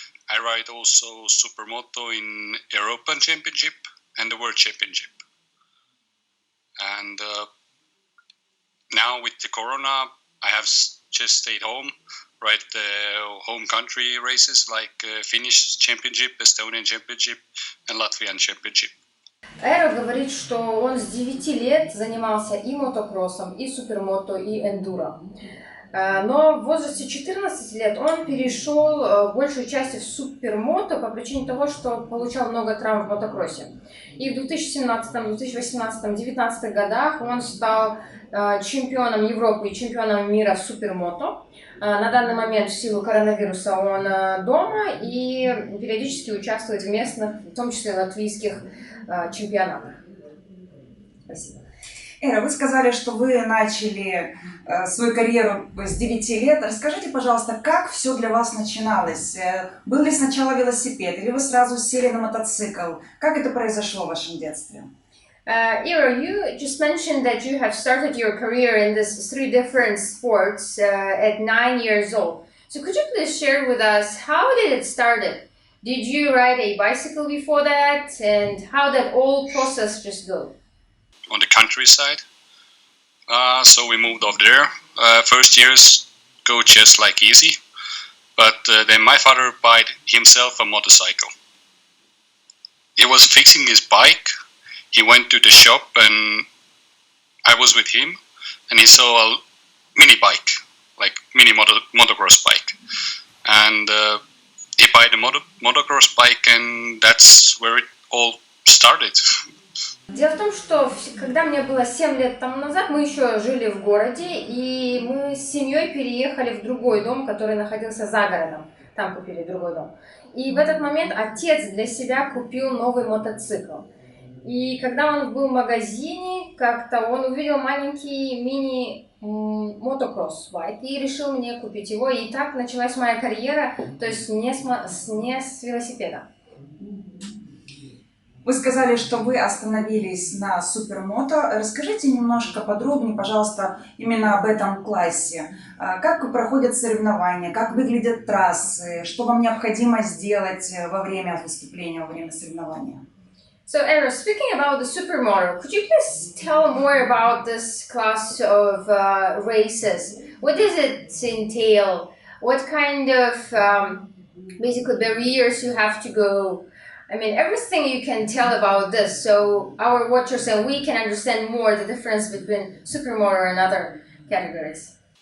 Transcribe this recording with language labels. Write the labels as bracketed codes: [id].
[en] I ride also Supermoto in European Championship and the World Championship. And now with the Corona, I have just stayed home, ride the home country races like Finnish Championship, Estonian Championship and Latvian Championship. [ru] Эро говорит, что он с 9 лет занимался и мотокроссом, и супермото, и эндуро. Но в возрасте 14 лет он перешел большую часть в супермото по причине того, что получал много травм в мотокроссе. И в 2017, 2018, 2019 годах он стал чемпионом Европы и чемпионом мира в супермото. На данный момент в силу коронавируса он дома и периодически участвует в местных, в том числе латвийских чемпионатах. Спасибо. Эра, вы сказали, что вы начали свою карьеру с 9 лет. Расскажите, пожалуйста, как все для вас начиналось? Был ли сначала велосипед, или вы сразу сели на мотоцикл? Как это произошло в вашем детстве? [en] Eero, you just mentioned that you have started your career in these 3 different sports at 9 years old. So could you please share with us how did it started? Did you ride a bicycle before that, and how that whole process just go? On the countryside, so we moved over there. First years go just like easy, but then my father bought himself a motorcycle. He was fixing his bike. He went to the shop and I was with him, and he saw a mini bike, like mini motocross bike, and he bought a motocross bike, and that's where it all started. [ru] Дело в том, что когда мне было 7 лет тому назад, мы еще жили в городе, и мы с семьей переехали в другой дом, который находился за городом. Там купили другой дом. И в этот момент отец для себя купил новый мотоцикл. И когда он был в магазине, как-то он увидел маленький мини-мотокросс байк и решил мне купить его. И так началась моя карьера, то есть не с велосипеда. Вы сказали, что вы остановились на супермото. Расскажите немножко подробнее, пожалуйста, именно об этом классе. Как проходят соревнования, как выглядят трассы, что вам необходимо сделать во время выступления, во время соревнования? [en] So, Eero, speaking about the Supermото, could you please tell more about this class of races? What does it entail? What kind of basically barriers you have to go? I mean, everything you can tell about this, so our watchers and we can understand more the difference between Supermото and other categories.